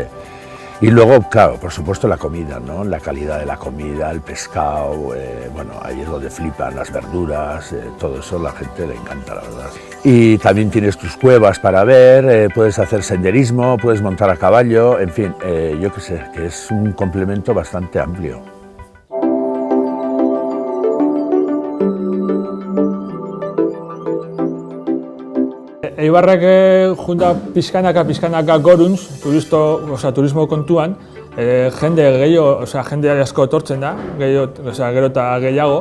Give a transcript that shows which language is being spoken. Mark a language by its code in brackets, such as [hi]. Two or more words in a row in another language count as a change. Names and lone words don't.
[es] Y luego, claro, por supuesto la comida, ¿no? La calidad de la comida, el pescado, bueno, ahí es donde flipan las verduras, todo eso a la gente le encanta, la verdad. Y también tienes tus cuevas para ver, puedes hacer senderismo, puedes montar a caballo, en fin, yo qué sé, que es un complemento bastante amplio. [eu] Eibarrek junta pizkanaka goruntz, turismo kontuan, jende gehiago, jende asko etortzen da, gero eta gehiago.